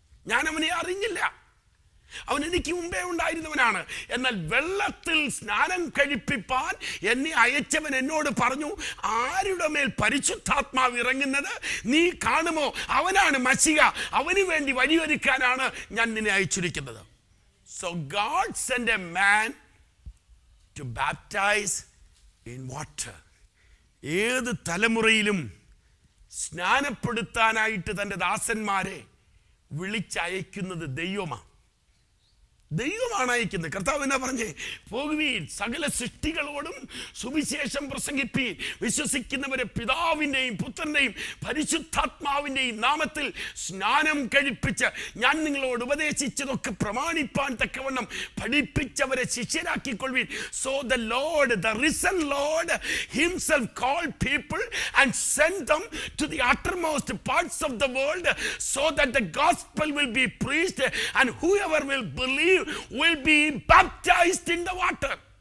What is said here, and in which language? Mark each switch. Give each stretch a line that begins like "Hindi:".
Malayalam: ഞാൻ അവനെ അറിഞ്ഞില്ല, അവൻ എനിക്ക് മുമ്പേ ഉണ്ടായിരുന്നവനാണ്. എന്നാൽ വെള്ളത്തിൽ സ്നാനം കഴിപ്പിപ്പാൻ എന്നെ അയച്ചവൻ എന്നോട് പറഞ്ഞു, ആരുടെ മേൽ പരിശുദ്ധാത്മാവ് ഇറങ്ങുന്നത് നീ കാണുമോ? അവനാണ് മശിഹ, അവന് വേണ്ടി വഴിയൊരുക്കാനാണ് ഞാൻ നിന്നെ അയച്ചിരിക്കുന്നത്.
English: So God sent a man to baptize in water.
Malayalam: ഏത് തലമുറയിലും സ്നാനപ്പെടുത്താനായിട്ട് തൻ്റെ ദാസന്മാരെ വിളിച്ചയക്കുന്നത് ദൈവമാണ്. ദൈവമാണ് അയക്കുന്നത്. കർത്താവ് എന്നാ പറഞ്ഞേ? പോകുവീൻ, സകല സൃഷ്ടികളോടും സുവിശേഷം പ്രസംഗിപ്പീൻ, വിശ്വസിക്കുന്നവരെ പിതാവിൻ്റെയും പുത്രൻ്റെയും പരിശുദ്ധാത്മാവിൻ്റെയും നാമത്തിൽ സ്നാനം കഴിപ്പിച്ച് ഞാൻ നിങ്ങളോട് ഉപദേശിച്ചതൊക്കെ പ്രമാണിപ്പാൻ തക്കവണ്ണം പഠിപ്പിച്ചവരെ ശിഷ്യരാക്കിക്കൊള്ളുവീൻ.
English: So the Lord, the risen Lord himself called people and sent them to the uttermost parts of the world so that the gospel will be preached and whoever will believe will be baptized in the water.